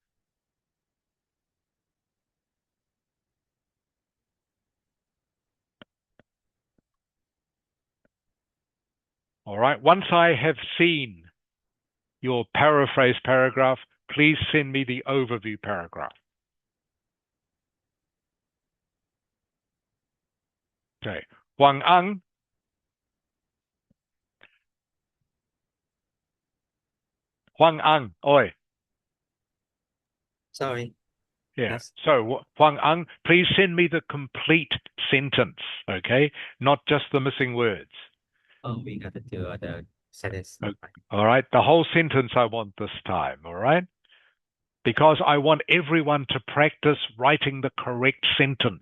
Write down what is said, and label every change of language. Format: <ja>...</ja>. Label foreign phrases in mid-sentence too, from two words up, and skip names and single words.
<en>All right. Once I have seen your paraphrase paragraph, please send me the overview paragraph. Okay. Huang Ang. Huang Ang. Oi. Sorry. Yeah. Yes. So, Huang Ang, please send me the complete sentence, okay? Not just the missing words. Oh, we got to do the sentence. All right. The whole sentence I want this time, all right? Because I want everyone to practice writing the correct sentence.</en>